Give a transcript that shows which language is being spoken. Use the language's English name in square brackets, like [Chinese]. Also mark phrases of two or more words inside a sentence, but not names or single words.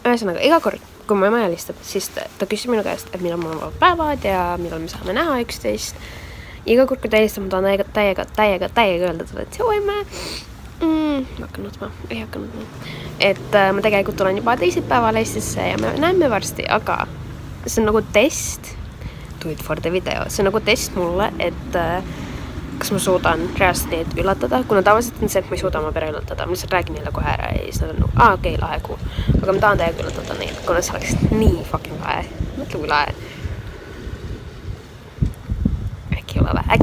[Estonian] Ühesõnaga, iga kord, kui mu ema helistab, siis ta küsib minu käest, et millal mul on päevad ja millal me saame näha üksteist. Iga kord, kui ta helistab, ma tahan täiega öelda talle, et joo emme. Ma hakkan nutma, ei hakka nutma. Et ma tegelikult tulen juba teisipäeval Eestisse ja me näeme varsti, aga see on nagu test. [English] Do it for the video. [Estonian] See on nagu test mulle, et kas ma suudan reaalselt neid üllatada, kuna tavaliselt on see, et ma ei suuda oma pere üllatada. Ma lihtsalt räägin neile kohe ära ja siis nad on nagu, okei, lahe kuu. Aga ma tahan täiega üllatada neid, kuna see oleks nii fucking lahe. Mõtle kui lahe. Äkki ei ole lahe.